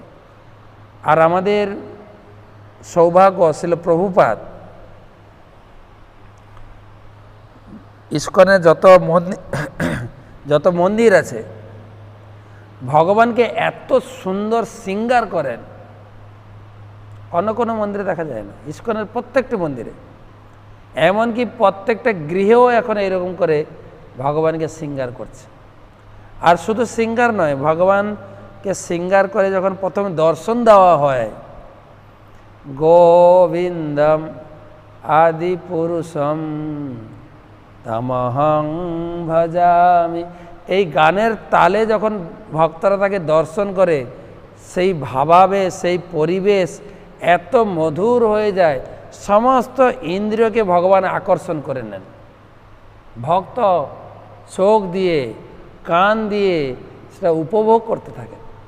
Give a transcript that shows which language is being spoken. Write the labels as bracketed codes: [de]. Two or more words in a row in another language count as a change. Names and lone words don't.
[bn] আর আমাদের সৌভাগ্য ছিল প্রভুপাদ ইস্কনে যত মন্দির আছে, ভগবানকে এত সুন্দর সিঙ্গার করেন, অন্য কোনো মন্দিরে দেখা যায় না। ইস্কনের প্রত্যেকটা মন্দিরে, এমনকি প্রত্যেকটা গৃহেও এখন এরকম করে ভগবানকে সিঙ্গার করছে। আর শুধু সিঙ্গার নয়, ভগবানকে সিঙ্গার করে যখন প্রথমে দর্শন দেওয়া হয়, [sa] গোবিন্দম আদি পুরুষম তমহং ভজামি, [bn] এই গানের তালে যখন ভক্তরা তাকে দর্শন করে, সেই ভাবাবেশ, সেই পরিবেশ এত মধুর হয়ে যায়, সমস্ত ইন্দ্রিয়কে ভগবান আকর্ষণ করে নেন। ভক্ত চোখ দিয়ে, কান দিয়ে সেটা উপভোগ করতে থাকে।